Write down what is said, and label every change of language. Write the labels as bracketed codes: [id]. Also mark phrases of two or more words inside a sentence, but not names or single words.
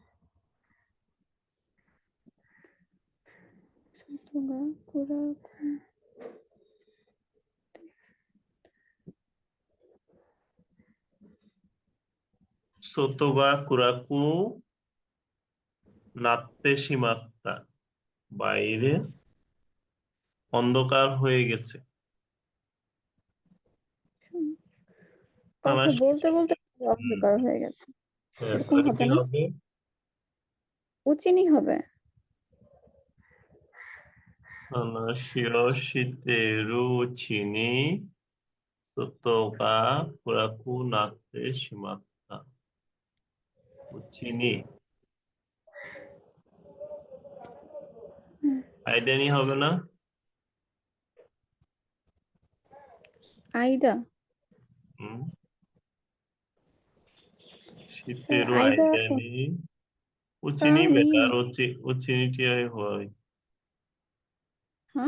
[ja] 外が暗く外が暗くなってしまった。 [bn] বাইরে অন্ধকার হয়ে গেছে। কথা 話 বলতে বলতে হুম, অন্ধকার হয়ে গেছে। এরকম তাহলে কি হবে না? হবে? উচিনি হবে। [ja] 話をしているうちに外が暗くなってしまった。うちに間に [bn] হবে না? আইদা। হুম, শীতের আইদা 間に তা উচিনি নেই। বেটার উচিনিটি হয়। হ্যাঁ?